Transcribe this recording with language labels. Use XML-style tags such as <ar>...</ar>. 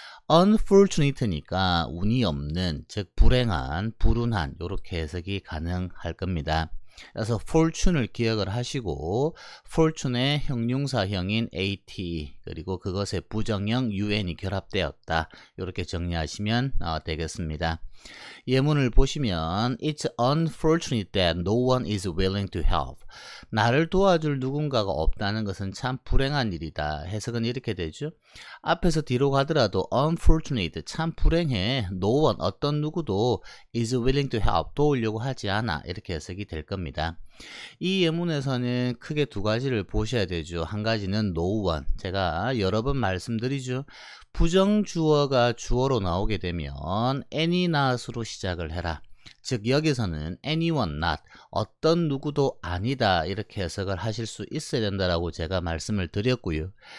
<ko>unfortunate니까 운이 없는, 즉 불행한, 불운한 이렇게 해석이 가능할 겁니다. 그래서 fortune을 기억을 하시고 fortune의 형용사형인 at 그리고 그것의 부정형 un이 결합되었다 이렇게 정리하시면 되겠습니다. 예문을 보시면</ko> <en>It's unfortunate that no one is willing to help.</en> <ko>나를 도와줄 누군가가 없다는 것은 참 불행한 일이다. 해석은 이렇게 되죠. 앞에서 뒤로 가더라도 unfortunate, 참 불행해.</ko> <en>No one,</en> <ko>어떤 누구도</ko> <en>is willing to help,</en> <ko>도우려고 하지 않아. 이렇게 해석이 될 겁니다. 이 예문에서는 크게 두 가지를 보셔야 되죠. 한 가지는 no one. 제가 여러 번 말씀드리죠. 부정주어가 주어로 나오게 되면 any not으로 시작을 해라. 즉 여기서는 anyone not, 어떤 누구도 아니다 이렇게 해석을 하실 수 있어야 된다라고 제가 말씀을 드렸고요.</ko>